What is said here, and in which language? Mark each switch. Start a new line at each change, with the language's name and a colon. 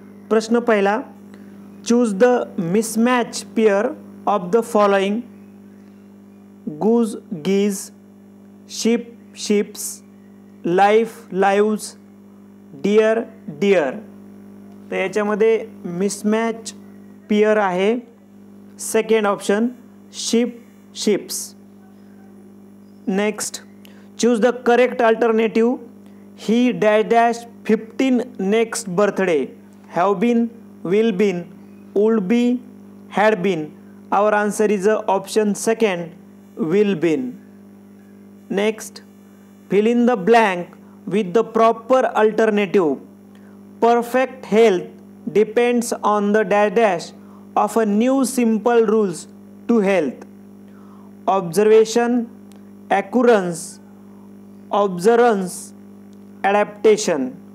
Marathi: प्रश्न पहिला,
English: Choose the mismatch pair of the following: goose geese, ship ships, life lives, deer deer.
Marathi: तर याच्यामध्ये mismatch pair आहे second option, ship ships.
English: Next, choose the correct alternative: he dash dash 15 next birthday, have been, will been, would be, had been. Our answer is option second, will been. Next, fill in the blank with the proper alternative. Perfect health depends on the dash dash of a new simple rules to health: observation, occurrence, observance, adaptation.